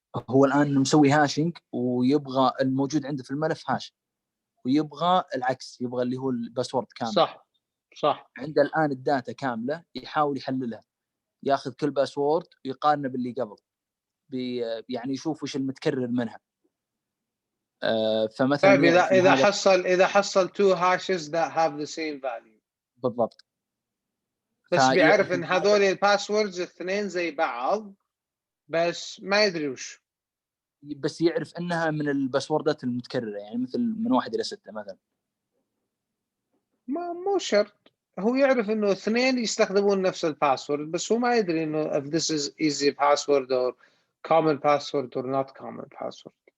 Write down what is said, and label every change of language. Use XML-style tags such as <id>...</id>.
<ar>هو الان مسوي هاشينج ويبغى الموجود عنده في الملف هاش، ويبغى العكس، يبغى اللي هو الباسورد كامل. صح. عنده الان الداتا كامله، يحاول يحللها، ياخذ كل باسورد ويقارنه باللي قبل، يعني يشوف وش المتكرر منها. فمثلا طيب اذا حصل</ar> <en>two hashes that have the same value</en> <ar>بالضبط، بس بيعرف ان هذول الباسوردز الاثنين زي بعض بس ما يدري وش، بس يعرف انها من الباسوردات المتكرره، يعني مثل من 1 إلى 6 مثلا. مو شرط، هو يعرف انه اثنين يستخدمون نفس الباسورد بس هو ما يدري انه</ar> <en>if this is easy password or common password</en> <ar>or not common password.</ar>